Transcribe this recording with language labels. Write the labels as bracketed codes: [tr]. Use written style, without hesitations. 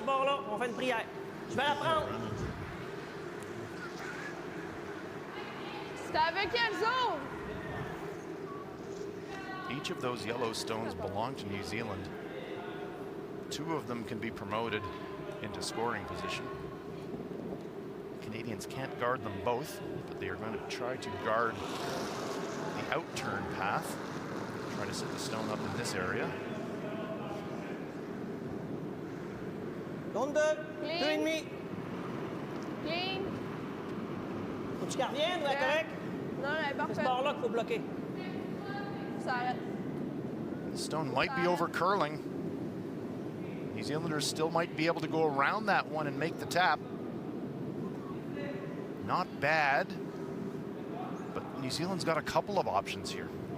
[fr] ce bord-là, on fait une prière. Je vais la prendre. C'était avec quelle zone? [en] Each of those yellow stones belong to New Zealand. Two of them can be promoted into scoring position. Canadians can't guard them both, but they are going to try to guard the outturn path. Try to set the stone up in this area. [fr] Zone 2, 2,5. Clean. Faut-tu qu'elle revienne ou elle est correcte? Non, elle est C'est ce parfaite. bord-là qu'il faut bloquer. Ça arrête. [en] The stone might be over curling. New Zealanders still might be able to go around that one and make the tap. Not bad, but New Zealand's got a couple of options here.